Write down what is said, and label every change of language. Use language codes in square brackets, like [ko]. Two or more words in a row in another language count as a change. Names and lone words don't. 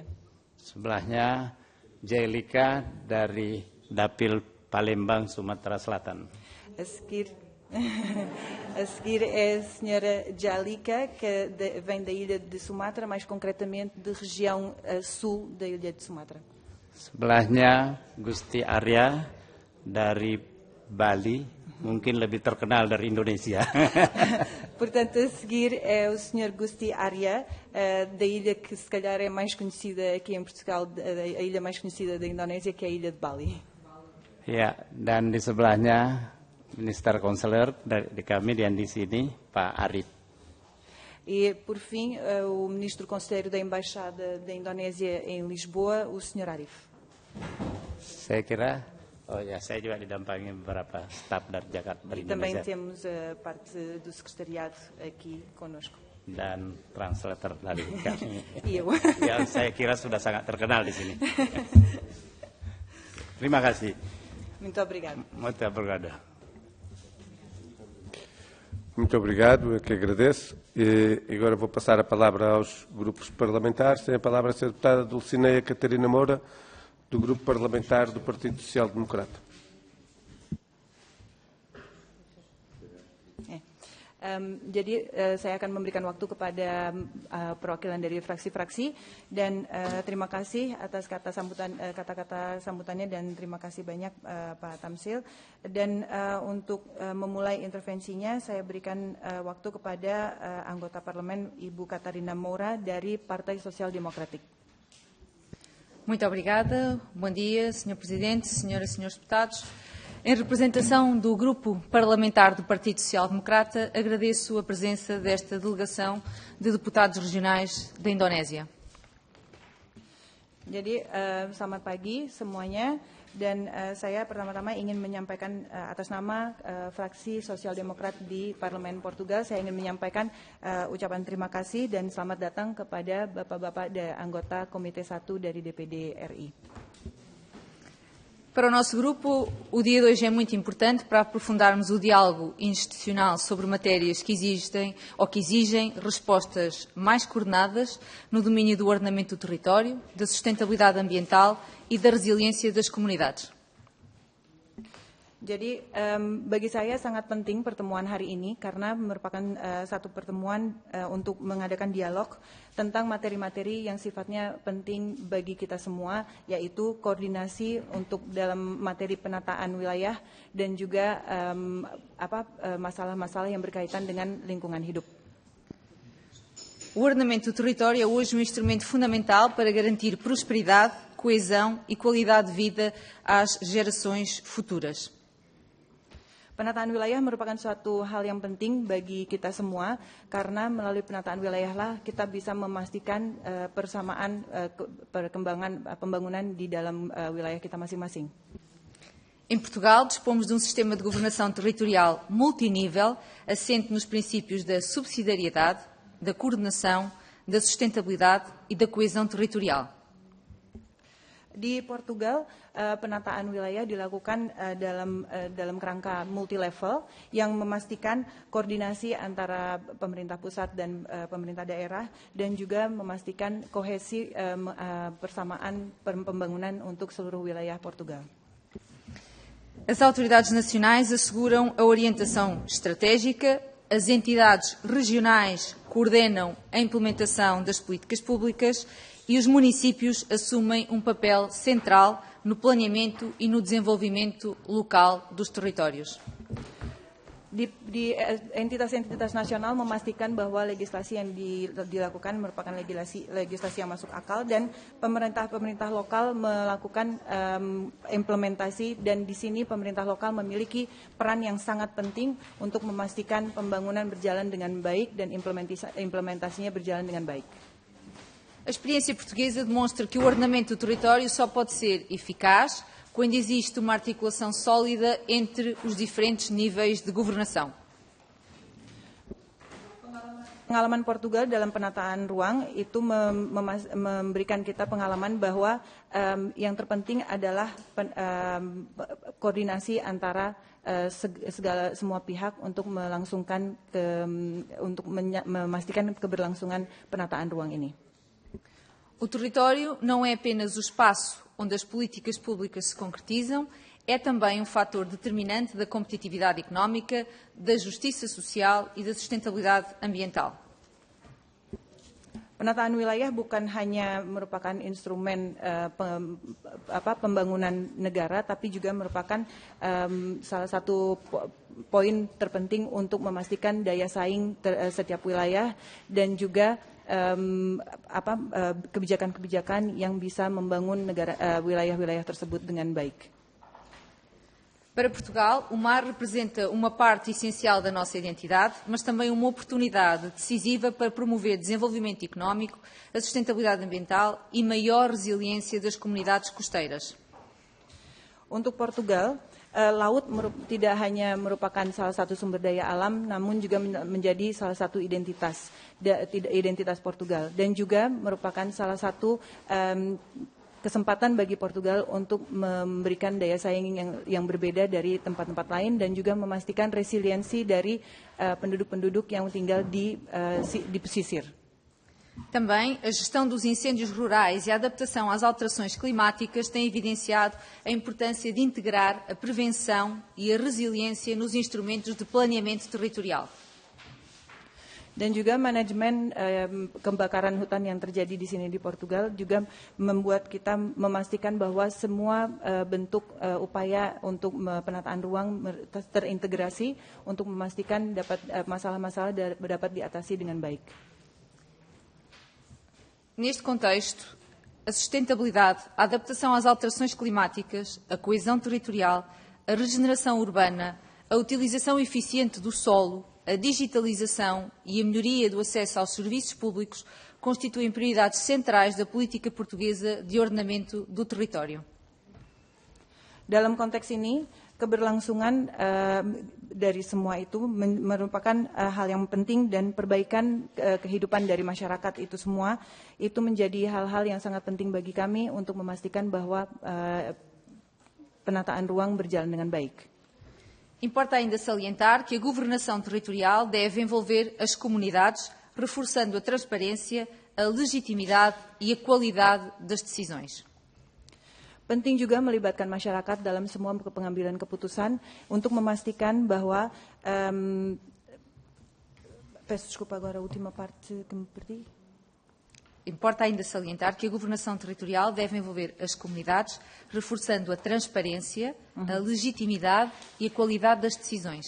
[id] Sebelahnya Jelika dari Dapil Palembang, Sumatera Selatan. [pt] A seguir é a Sra. Jalika, que vem da ilha de Sumatra, mais concretamente da região sul da ilha de Sumatra. [id] Sebelahnya Gusti Arya dari Bali, mungkin lebih terkenal dari Indonesia. [pt] Portanto, a seguir é o Sr. Gusti Arya, da ilha que se calhar é mais conhecida aqui em Portugal, a ilha mais conhecida da Indonésia, que é a ilha de Bali. [id] Ya, dan di sebelahnya Minister Konselor di kami dan di sini Pak Arif. [pt] E, por fim, o Ministro Conselheiro da Embaixada da Indonésia em Lisboa, o Sr. Arif. [id] Saya kira saya juga didampingi beberapa staf dari Jakarta dari [pt] Também [id] Indonesia. [pt] temos a parte do secretariado aqui conosco. [id] Dan translator dari kami. [pt] E eu. [id] Ya, saya kira sudah sangat terkenal di sini. Terima kasih. [pt] Muito obrigado. Muito obrigado. Muito obrigado, eu que agradeço. E agora vou passar a palavra aos grupos parlamentares. Tem a palavra a Sra. Deputada Dulcineia Catarina Moura, do Grupo Parlamentar do Partido Social Democrata. [id] Jadi saya akan memberikan waktu kepada perwakilan dari fraksi-fraksi dan terima kasih atas kata-kata sambutannya dan terima kasih banyak Pak Tamsil. Dan untuk memulai intervensinya saya berikan waktu kepada anggota parlemen Ibu Catarina Moura dari Partai Sosial Demokratik. [pt] Muito obrigada. Bom dia, Sr. Presidente, Senhoras e Senhores Deputados. Em representação do Grupo Parlamentar do Partido Social Democrata, agradeço a presença desta delegação de deputados regionais da Indonésia. [id] Jadi selamat pagi semuanya dan saya pertama-tama ingin menyampaikan atas nama fraksi Sosial Demokrat di Parlemen Portugal, saya ingin menyampaikan ucapan terima kasih dan selamat datang kepada Bapak-Bapak anggota Komite 1 dari DPD RI. [pt] Para o nosso grupo, o dia de hoje é muito importante para aprofundarmos o diálogo institucional sobre matérias que existem ou que exigem respostas mais coordenadas no domínio do ordenamento do território, da sustentabilidade ambiental e da resiliência das comunidades. [id] Jadi bagi saya sangat penting pertemuan hari ini karena merupakan satu pertemuan untuk mengadakan dialog tentang materi-materi yang sifatnya penting bagi kita semua, yaitu koordinasi untuk dalam materi penataan wilayah dan juga masalah-masalah yang berkaitan dengan lingkungan hidup. [pt] O ordenamento do território é hoje um instrumento fundamental para garantir prosperidade, coesão e qualidade de vida às gerações futuras. [id] Penataan wilayah merupakan suatu hal yang penting bagi kita semua karena melalui penataan wilayah lah kita bisa memastikan persamaan perkembangan pembangunan di dalam wilayah kita masing-masing. [pt] Em Portugal, dispomos de um sistema de governação territorial multinível, assente nos princípios da subsidiariedade, da coordenação, da sustentabilidade e da coesão territorial. [id] Di Portugal, penataan wilayah dilakukan dalam kerangka multilevel yang memastikan koordinasi antara pemerintah pusat dan pemerintah daerah dan juga memastikan kohesi persamaan pembangunan untuk seluruh wilayah Portugal. [pt] As autoridades nacionais asseguram a orientação estratégica, as entidades regionais coordenam a implementação das políticas públicas e os municípios assumem um papel central no planeamento e no desenvolvimento local dos territórios. [id] Di entitas-entitas nasional memastikan bahwa legislasi yang dilakukan merupakan legislasi yang masuk akal dan pemerintah lokal melakukan implementasi dan di sini pemerintah lokal memiliki peran yang sangat penting untuk memastikan pembangunan berjalan dengan baik dan implementasinya berjalan dengan baik. [pt] A experiência portuguesa demonstra que o ordenamento do território só pode ser eficaz quando existe uma articulação sólida entre os diferentes níveis de governação. [id] Pengalaman Portugal dalam penataan ruang itu memberikan kita pengalaman bahwa yang terpenting adalah koordinasi antara semua pihak untuk memastikan keberlangsungan penataan ruang ini. [pt] O território não é apenas o espaço onde as políticas públicas se concretizam, é também um fator determinante da competitividade económica, da justiça social e da sustentabilidade ambiental. [id] Penataan wilayah bukan hanya merupakan instrumen pembangunan negara, tapi juga merupakan salah satu poin terpenting untuk memastikan daya saing setiap wilayah dan juga kebijakan-kebijakan yang bisa membangun wilayah-wilayah tersebut dengan baik. [pt] Para Portugal, o mar representa uma parte essencial da nossa identidade, mas também uma oportunidade decisiva para promover desenvolvimento económico, a sustentabilidade ambiental e maior resiliência das comunidades costeiras. [id] Untuk Portugal, laut tidak hanya merupakan salah satu sumber daya alam, namun juga menjadi salah satu identitas Portugal dan juga merupakan salah satu kesempatan bagi Portugal untuk memberikan daya saing yang berbeda dari tempat-tempat lain dan juga memastikan resiliensi dari penduduk-penduduk yang tinggal di pesisir. [pt] Também a gestão dos incêndios rurais e a adaptação às alterações climáticas têm evidenciado a importância de integrar a prevenção e a resiliência nos instrumentos de planeamento territorial. [id] Dan juga manajemen kebakaran hutan yang terjadi di sini di Portugal juga membuat kita memastikan bahwa semua bentuk upaya untuk penataan ruang terintegrasi untuk memastikan masalah-masalah dapat diatasi dengan baik. [pt] Neste contexto, a sustentabilidade, a adaptação às alterações climáticas, a coesão territorial, a regeneração urbana, a utilização eficiente do solo, a digitalização e a melhoria do acesso aos serviços públicos constituem prioridades centrais da política portuguesa de ordenamento do território. [id] Dalam konteks ini, keberlangsungan dari semua itu merupakan hal yang penting dan perbaikan kehidupan dari masyarakat itu semua itu menjadi hal-hal yang sangat penting bagi kami untuk memastikan bahwa penataan ruang berjalan dengan baik. [pt] Importa ainda salientar que a governação territorial deve envolver as comunidades, reforçando a transparência, a legitimidade e a qualidade das decisões. [id] Penting juga melibatkan masyarakat dalam semua pengambilan keputusan untuk memastikan bahwa [pt] peço desculpa agora a última parte que me perdi. Importa ainda salientar que a governação territorial deve envolver as comunidades, reforçando a transparência, a legitimidade e a qualidade das decisões.